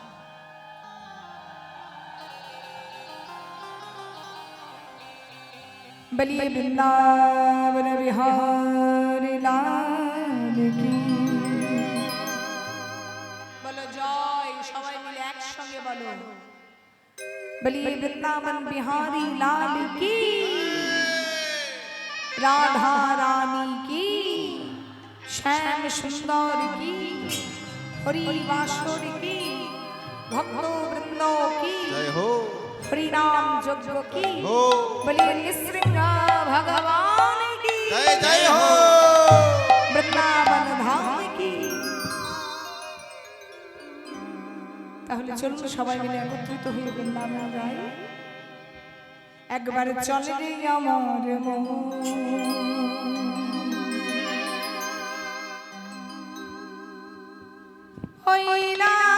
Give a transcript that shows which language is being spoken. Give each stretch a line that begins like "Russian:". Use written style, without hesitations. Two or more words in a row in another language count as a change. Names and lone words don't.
Hindi: बोलिए वृंदावन बिहारी लाल की बोलो जय।
Bangla: সবাই মিলে একসঙ্গে বলো
Hindi: बोलिए वृंदावन बिहारी लाल की राधा रानी की श्याम सुंदर की हरि वासुर की भक्तो वृंदों की जय हो हरि नाम जग की हो बलिए निसृंग भगवान की जय जय हो वृंदावन धाम की।
Bangla: তাহলে চলুন সবাই মিলে একত্রিত হয়ে বৃন্দাবন যাই। একবার চলে রে আমার মন হইলা